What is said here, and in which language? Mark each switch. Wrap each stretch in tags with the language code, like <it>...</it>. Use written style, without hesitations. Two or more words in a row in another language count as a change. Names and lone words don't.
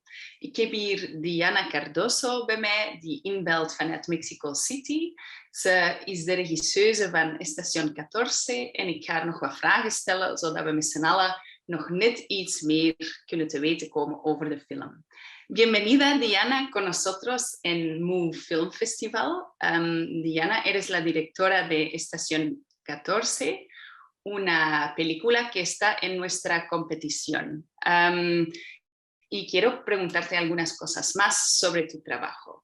<nl>Ik heb hier Diana Cardoso bij mij, die inbelt vanuit Mexico City. Ze is de regisseuse van Estación 14 en ik ga haar nog wat vragen stellen, zodat we met z'n allen nog net iets meer kunnen te weten komen over de film.</nl> <es>Bienvenida, Diana, con nosotros en Move Film Festival. Diana, eres la directora de Estación 14, una película que está en nuestra competición. Y quiero preguntarte algunas cosas más sobre tu trabajo.</es>